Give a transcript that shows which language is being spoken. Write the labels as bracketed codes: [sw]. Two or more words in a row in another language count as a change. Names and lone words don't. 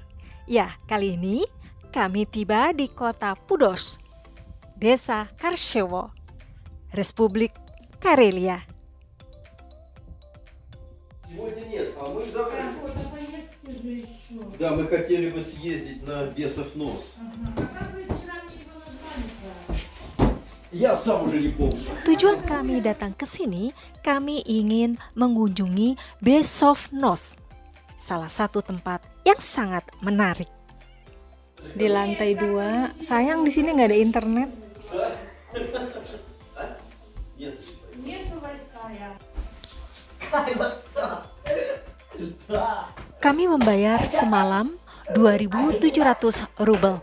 [id] Ya, kali ini kami tiba di kota Pudos, Desa Karshevo, Republik Karelia. [ru] Сегодня нет, а мы завтра... Да, мы хотели бы съездить на Бесов нос. Я сам уже не помню. [id] Tujuan kami datang ke sini, kami ingin mengunjungi Besov Nos, salah satu tempat yang sangat menarik. Di lantai 2, sayang di sini nggak ada internet. Kami membayar semalam 2.700 rubel.